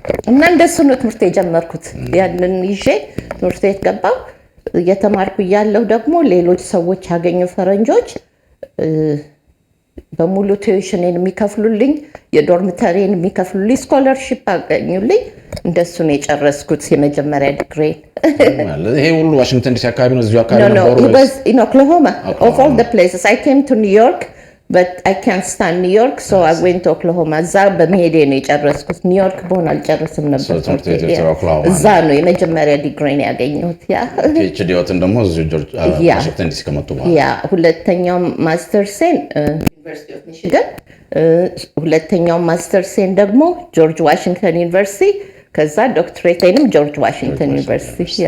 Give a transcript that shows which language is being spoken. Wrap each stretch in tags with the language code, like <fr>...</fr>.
<am>እና እንደሱ ነው ትምህርት የጀመርኩት። ያንን ይዤ ትምህርት ቤት ገባሁ። እየተማርኩ እያለሁ ደግሞ ሌሎች ሰዎች ያገኙ ፈረንጆች በሙሉ ቲዩሽንን የሚከፍሉልኝ የዶርሚተሪን የሚከፍሉልኝ ስኮለርሺፕ አገኙልኝ። እንደሱ ነው የጨረስኩት የመጀመሪያ ዲግሪ። ይሄ ሁሉ ዋሽንግተን ዲሲ አካባቢ ነው እዚሁ አካባቢ ነው?</am> <en>No, it was in Oklahoma. Of all the places I came to New York but I can't stand New York so I went to Oklahoma.</en> <am>እዛ በመሄዴ ነው የጨረስኩት። ኒውዮርክ በሆነ አልጨርስም ነበር። እዛ ነው የመጀመሪያ ዲግሪን ያገኘሁት። ያ PhD ወጥን ደግሞ እዚሁ ዋሽንግተን ዲሲ ከመጡ በኋላ ያ ሁለተኛው ማስተርሴን ዩኒቨርሲቲ ኦፍ ሚሽጋን፣ ሁለተኛው ማስተርሴን ደግሞ ጆርጅ ዋሽንግተን ዩኒቨርሲቲ፣ ከዛ ዶክትሬቴንም ጆርጅ ዋሽንግተን ዩኒቨርሲቲ።</am>